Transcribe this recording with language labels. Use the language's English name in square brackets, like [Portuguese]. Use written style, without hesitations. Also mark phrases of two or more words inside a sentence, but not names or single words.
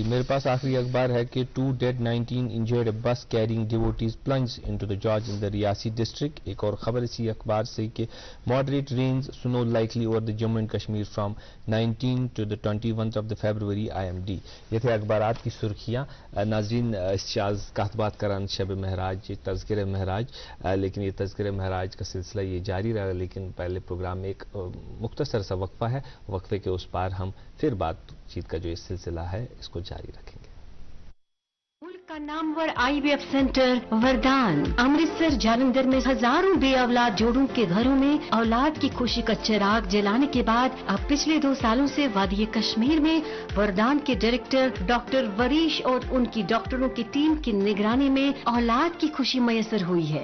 [Hindi] मेरे पास आखिरी अखबार है कि [English] 2 dead 19 injured, bus carrying devotees plunge into the gorge in the Reasi district. [Hindi] एक और खबर इसी अखबार से कि [English] moderate rains snow likely over the Jammu and Kashmir from 19 to the 21 of the February IMD. [Hindi] ये थे अखबारात की सुर्खियां। नाज़रीन, [Kashmiri] इस कहतबात करान शब महराज तज़किर महराज, [Hindi] लेकिन ये तज़किर महराज का सिलसिला ये जारी रहा, लेकिन पहले प्रोग्राम में एक मुख्तसर सा वक्फा है, वक्फे के उस पार हम फिर बातचीत का जो इस सिलसिला है इसको जारी रखेंगे। मुल्क का नामवर IVF सेंटर वरदान अमृतसर जालंधर में हजारों बे औलाद जोड़ों के घरों में औलाद की खुशी का चिराग जलाने के बाद अब पिछले 2 सालों से वादी कश्मीर में वरदान के डायरेक्टर डॉक्टर वरीश और उनकी डॉक्टरों की टीम की निगरानी में औलाद की खुशी मयसर हुई है।